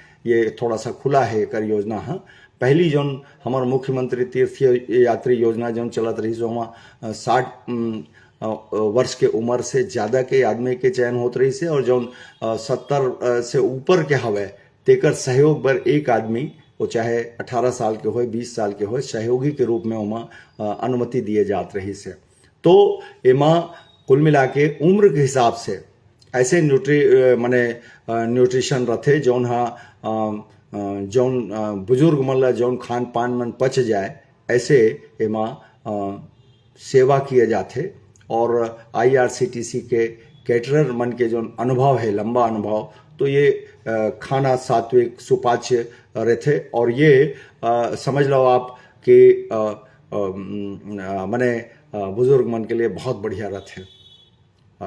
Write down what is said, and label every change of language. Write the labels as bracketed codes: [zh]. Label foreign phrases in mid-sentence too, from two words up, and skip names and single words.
[hne] ये थोड़ा सा खुला है कर योजना है। पहली जो हमार मुख्यमंत्री तीर्थ यात्री योजना जो चलत रही सो वहाँ 60 वर्ष के उम्र से ज़्यादा के आदमी के चयन होत रही से और जो 70 से ऊपर के हवे तेकर सहयोग बर एक आदमी वो चाहे 18 साल के हो 20 साल के हो सहयोगी के रूप में वहाँ अनुमति दिए जात रही से। तो एमा कुल मिला के उम्र के हिसाब से ऐसे न्यूट्रिशन रथे जौन हा जौन बुजुर्ग मन ला जौन खान पान मन पच जाए ऐसे एमा सेवा किए जाते। और IRCTC के कैटरर मन के जो अनुभव है लंबा अनुभव, तो ये खाना सात्विक सुपाच्य रहते और ये समझ लो आप कि मने बुजुर्ग मन के लिए बहुत बढ़िया रहते।